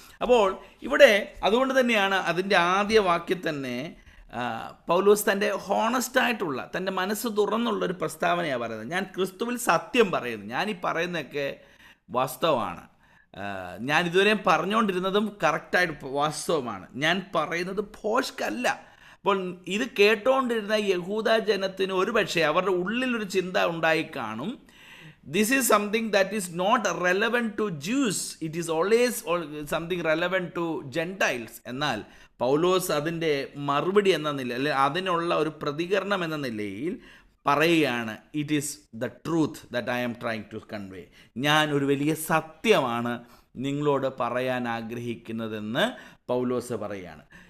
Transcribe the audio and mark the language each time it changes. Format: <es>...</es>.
<ml>അപ്പോൾ ഇവിടെ അതുകൊണ്ട് തന്നെയാണ് അതിൻ്റെ ആദ്യ വാക്യം തന്നെ പൗലോസ് തൻ്റെ ഹോണസ്റ്റായിട്ടുള്ള, തൻ്റെ മനസ്സ് തുറന്നുള്ളൊരു പ്രസ്താവനയാണ് പറയുന്നത്. ഞാൻ ക്രിസ്തുവിൽ സത്യം പറയുന്നു, ഞാനീ പറയുന്നതൊക്കെ വാസ്തവമാണ്, ഞാൻ ഇതുവരെ പറഞ്ഞുകൊണ്ടിരുന്നതും കറക്റ്റായിട്ട് വാസ്തവമാണ്, ഞാൻ പറയുന്നത് ഭോഷ്കല്ല. അപ്പോൾ ഇത് കേട്ടുകൊണ്ടിരുന്ന യഹൂദ ജനത്തിന് ഒരുപക്ഷെ അവരുടെ ഉള്ളിലൊരു ചിന്ത ഉണ്ടായി കാണും,</ml> <en>this is something that is not relevant to Jews, it is always something relevant to Gentiles.</en> <ml>എന്നാൽ പൗലോസ് അതിൻ്റെ മറുപടി എന്ന നിലയിൽ, അല്ലെങ്കിൽ അതിനുള്ള ഒരു പ്രതികരണം എന്ന നിലയിൽ പറയുകയാണ്,</ml> <en>It is the truth that I am trying to convey.</en> <ml>ഞാൻ ഒരു വലിയ സത്യമാണ് നിങ്ങളോട് പറയാൻ ആഗ്രഹിക്കുന്നതെന്ന് പൗലോസ് പറയുകയാണ്.</ml>